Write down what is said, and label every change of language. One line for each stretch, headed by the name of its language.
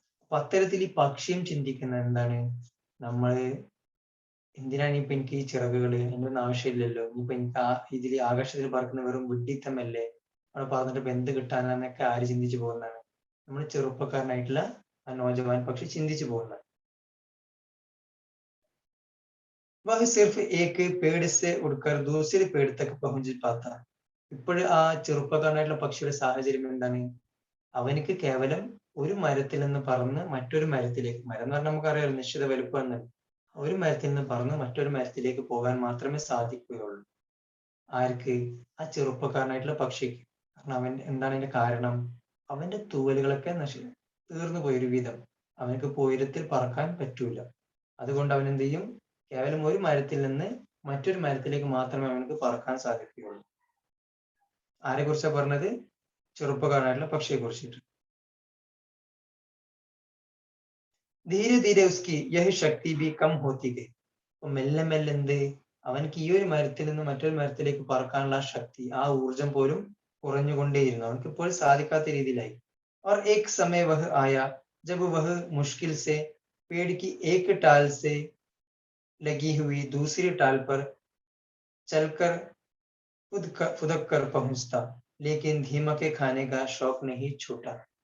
Malayalam: അപ്പൊ അത്തരത്തിൽ ഈ പക്ഷിയും ചിന്തിക്കുന്നത് എന്താണ്? നമ്മള് എന്തിനാണ് ഇപ്പൊ എനിക്ക് ഈ ചിറകുകള്, അതിനൊന്നും ആവശ്യമില്ലല്ലോ, ഇനിയിപ്പൊ എനിക്ക് ഇതിൽ ആകാശത്തിൽ പറക്കുന്ന വെറും വിഡ്ഢിത്തമല്ലേ, അവിടെ പറഞ്ഞിട്ട് ഇപ്പൊ എന്ത് കിട്ടാനാന്നൊക്കെ ആര് ചിന്തിച്ചു പോകുന്നതാണ്? നമ്മൾ ചെറുപ്പക്കാരനായിട്ടുള്ള ആ നോജവാൻ പക്ഷി ചിന്തിച്ചു പോകുന്നത്.
Hindi: वह सिर्फ एक पेड़ से उड़कर दूसरे पेड़ तक पहुंच पाता.
Malayalam: ഇപ്പോൾ ആ ചെറുപ്പക്കാരനായിട്ടുള്ള പക്ഷിയുടെ സാഹചര്യം എന്താണ്? അവനിക്ക് കേവലം ഒരു മരത്തിൽ നിന്ന് പറന്ന് മറ്റൊരു മരത്തിലേക്ക്, മരം എന്ന് പറഞ്ഞാൽ നമുക്കറിയാം നിശ്ചിത വലുപ്പം എന്ന്, ഒരു മരത്തിൽ നിന്ന് പറന്ന് മറ്റൊരു മരത്തിലേക്ക് പോകാൻ മാത്രമേ സാധിക്കുകയുള്ളൂ. ആർക്ക്? ആ ചെറുപ്പക്കാരനായിട്ടുള്ള പക്ഷിക്ക്. കാരണം അവൻ എന്താണ് അതിന്റെ കാരണം? അവന്റെ തൂവലുകളൊക്കെ തീർന്നു പോയി ഒരു വിധം. അവനക്ക് ഉയരത്തിൽ പറക്കാൻ പറ്റൂല. അതുകൊണ്ട് അവൻ എന്ത് ചെയ്യും? കേവലം ഒരു മരത്തിൽ നിന്ന് മറ്റൊരു മരത്തിലേക്ക് മാത്രമേ അവനക്ക് പറക്കാൻ സാധിക്കുകയുള്ളൂ. ആരെ കുറിച്ചാ പറഞ്ഞത്? ചെറുപ്പക്കാരനായിട്ടുള്ള പക്ഷിയെ കുറിച്ചിട്ട്.
Hindi: ധീരെ ധീരെ ഉസ്കി യഹ് ശക്തി ബി കം ഹോത്തി ഗയി.
Malayalam: അപ്പൊ മെല്ലെ മെല്ലെ എന്ത്? അവനക്ക് ഈ ഒരു മരത്തിൽ നിന്ന് മറ്റൊരു മരത്തിലേക്ക് പറക്കാനുള്ള ആ ശക്തി, ആ ഊർജം പോലും കുറഞ്ഞുകൊണ്ടേയിരുന്നു. അവനക്ക് ഇപ്പോൾ സാധിക്കാത്ത രീതിയിലായി.
Hindi: और एक समय वह आया जब वह मुश्किल से पेड़ की एक टाल से लगी हुई दूसरी टाल पर चलकर फुदक कर पहुंचता, लेकिन धीमके खाने का शौक नहीं छूटा.